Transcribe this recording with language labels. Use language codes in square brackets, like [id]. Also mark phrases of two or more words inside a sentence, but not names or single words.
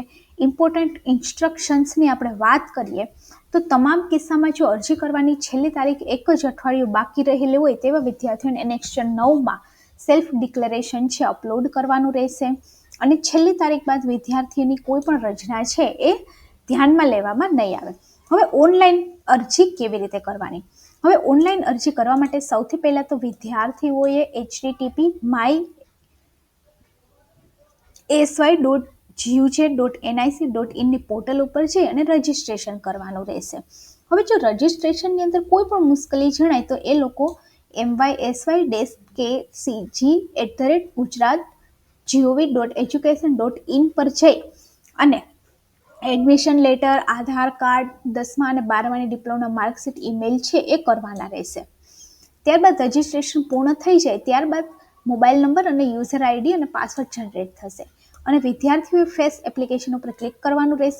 [en] important instructionsની [gu] આપણે વાત કરીએ તો તમામ કિસ્સામાં જો અરજી કરવાની છેલ્લી તારીખ એક જ અઠવાડિયું બાકી રહેલી હોય તેવા વિદ્યાર્થીઓને એનેક્શન 9માં [en] self declaration [gu] છે અપલોડ કરવાનું રહેશે અને છેલ્લી તારીખ બાદ વિદ્યાર્થીઓની કોઈ પણ રચના છે એ ધ્યાનમાં લેવામાં નહીં આવે. હવે ઓનલાઈન અરજી કેવી રીતે કરવાની? હવે ઓનલાઈન અરજી કરવા માટે સૌથી પહેલાં તો વિદ્યાર્થીઓએ http.mysy.guj.nic.in GUJ.nic.in પોર્ટલ ઉપર જઈ અને રજિસ્ટ્રેશન કરવાનું રહેશે. હવે જો રજિસ્ટ્રેશનની અંદર કોઈ પણ મુશ્કેલી જણાય તો એ લોકો mysy-kcg@gujarat.gov.education.in પર જઈ અને [en] admission letter, [gu] આધાર કાર્ડ, 10મા અને 12માની [en] diploma marksheet email [gu] છે એ કરવાના રહેશે. ત્યારબાદ રજિસ્ટ્રેશન પૂર્ણ થઈ જાય ત્યારબાદ [en] mobile number [gu] અને [en] user ID [gu] અને [en] password generate [gu] થશે અને વિદ્યાર્થીઓએ [en] face application [gu] ઉપર ક્લિક કરવાનું રહેશે.